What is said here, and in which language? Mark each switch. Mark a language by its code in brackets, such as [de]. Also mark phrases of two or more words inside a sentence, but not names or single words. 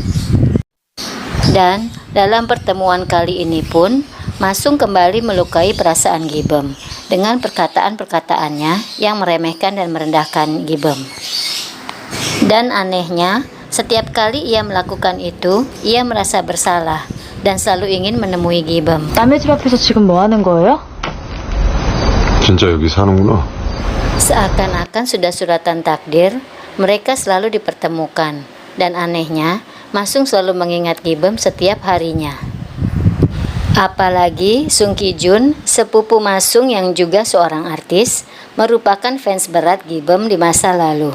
[id] Dan dalam pertemuan kali ini pun, Masung kembali melukai perasaan Gibem dengan perkataan-perkataannya yang meremehkan dan merendahkan Gibem. Dan anehnya, setiap kali ia melakukan itu, ia merasa bersalah dan selalu ingin menemui Gibem. [ko] 남의 집 앞에서 지금 뭐 하는 거예요? 진짜 여기 사는구나. [id] Seakan-akan sudah suratan takdir, mereka selalu dipertemukan. Dan anehnya, Masung selalu mengingat Gibem setiap harinya. Apalagi Sung Ki-jun, sepupu Masung yang juga seorang artis, merupakan fans berat Gibem di masa lalu.